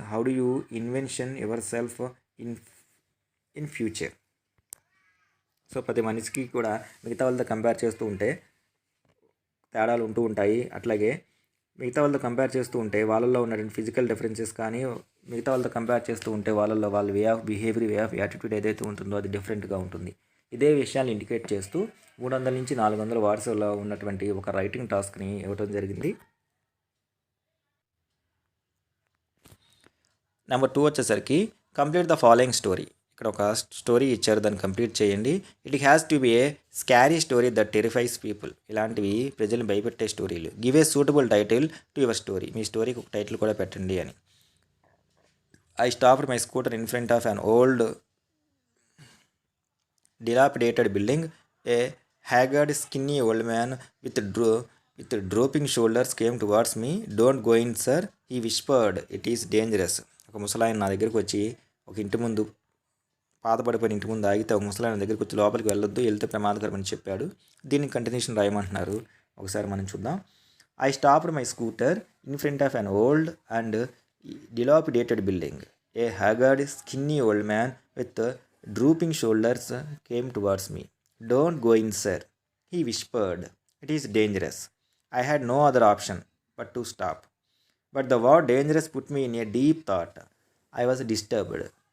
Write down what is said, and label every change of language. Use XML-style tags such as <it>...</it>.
<en>How do you invention yourself in future.</en> <te>So ప్రతి మనిషికి కూడా మిగతా వాళ్ళతో కంపేర్ చేస్తూ ఉంటే తేడాలు ఉంటూ ఉంటాయి. అట్లాగే మిగతా వాళ్ళతో కంపేర్ చేస్తూ ఉంటే వాళ్ళల్లో ఉన్నటువంటి ఫిజికల్ డిఫరెన్సెస్ కానీ మిగతా వాళ్ళతో కంపేర్ చేస్తూ ఉంటే వాళ్ళల్లో వాళ్ళ way of behaviour, way of attitude ఏదైతే ఉంటుందో అది డిఫరెంట్గా ఉంటుంది. ఇదే విషయాన్ని ఇండికేట్ చేస్తూ 300 నుంచి 400 వర్డ్స్లో ఉన్నటువంటి ఒక రైటింగ్ టాస్క్ని ఇవ్వడం జరిగింది. నెంబర్ 2 వచ్చేసరికి</te> <en>Complete the following story.</en> <te>ఇక్కడ ఒక స్టోరీ ఇచ్చారు, దాన్ని కంప్లీట్ చేయండి.</te> <en>It has to be a scary story that terrifies people.</en> <te>ఇలాంటివి ప్రజల్ని భయపెట్టే స్టోరీలు.</te> <en>Give a suitable title to your story.</en> <te>మీ స్టోరీకి ఒక టైటిల్ కూడా పెట్టండి అని.</te> <en>I stopped my scooter in front of an old dilapidated building. A haggard, skinny old man with drooping shoulders came towards me. Don't go in, sir, he whispered. It is dangerous.</en> <te>ఒక ముసలాయన నా దగ్గరికి వచ్చి ఒక ఇంటి ముందు పాతపడిపోయిన ఇంటి ముందు ఆగితే ఒక ముసలాయన దగ్గరికి వచ్చి లోపలికి వెళ్ళొద్దు, వెళ్తే ప్రమాదకరం అని చెప్పాడు. దీనికి కంటిన్యూషన్ రాయమంటున్నారు. ఒకసారి మనం చూద్దాం.</te> <en>I stopped my scooter in front of an old and dilapidated building. A haggard, skinny old man with drooping shoulders came towards me. Don't go in, sir, he whispered. It is dangerous. I had no other option but to stop. But the word dangerous put me in a deep thought. I was disturbed.</en>